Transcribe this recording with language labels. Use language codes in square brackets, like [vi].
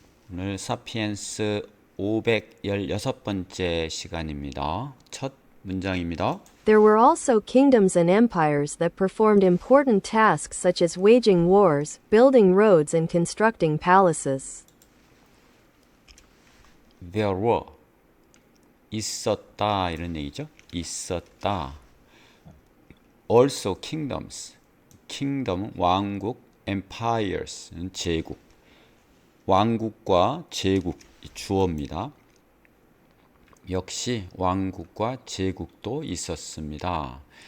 [ko] 오늘 사피엔스 516번째 시간입니다. 첫 문장입니다. [en] There were also kingdoms and empires that performed important tasks such as waging wars, building roads, and constructing palaces. There were [ko] 있었다 이런 얘기죠. 있었다. [en] Also kingdoms. [ko] kingdom은 왕국, empires는 제국. 왕국과 제국 주어입니다. 역시 왕국과 제국도 있었습니다.